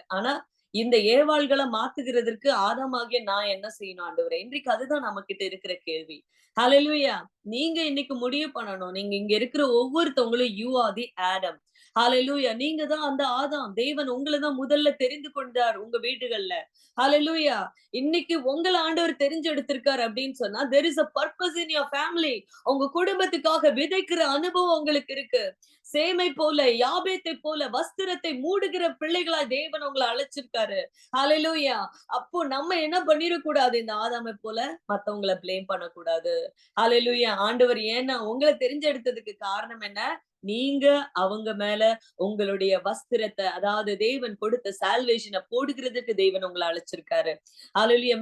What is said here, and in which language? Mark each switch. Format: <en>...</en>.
<ta>ஆனா இந்த ஏவாள்கள மாத்துகிறதற்கு ஆதாமாகிய நான் என்ன செய்யணும் ஆண்டவரே? இன்றைக்கு அதுதான் நம்மகிட்ட இருக்கிற கேள்வி. ஹalleluya. நீங்க இன்னைக்கு முடிவு பண்ணணும். நீங்க இங்க இருக்கிற ஒவ்வொருத்தவங்களும்</ta> <en>You are the Adam.</en> <ta>ஹalleluya. நீங்க தான் அந்த ஆதாம். தேவன் உங்கள தான் முதல்ல தெரிந்து கொண்டார் உங்க வீடுகள்ல. ஹalleluya. இன்னைக்கு உங்கள ஆண்டவர் தெரிஞ்செடுத்திருக்கார் அப்படின்னு சொன்னா,</ta> <en>there is a purpose in your family.</en> <ta>உங்க குடும்பத்துக்காக விதைக்கிற அனுபவம் உங்களுக்கு இருக்கு. சேமை போல, யாபேத்தை போல வஸ்திரத்தை மூடுகிற பிள்ளைகளா தேவன் உங்கள அழைச்சிருக்காரு. ஹalleluya. அப்போ நம்ம என்ன பண்ணிறக்கூடாது, இந்த ஆதாமை போல மத்தவங்கள ப்ளேம் பண்ணக்கூடாது. ஹalleluya. ஆண்டவர் ஏன்னா உங்கள தெரிஞ்செடுத்ததுக்கு காரணம் என்ன? நீங்க அவங்க மேல உங்களுடைய வஸ்திரத்த, அதாவது தேவன் கொடுத்த சால்வேஷன போடுகிறதுக்கு தேவன் உங்கள அழைச்சிருக்காரு. ஹalleluya.</ta>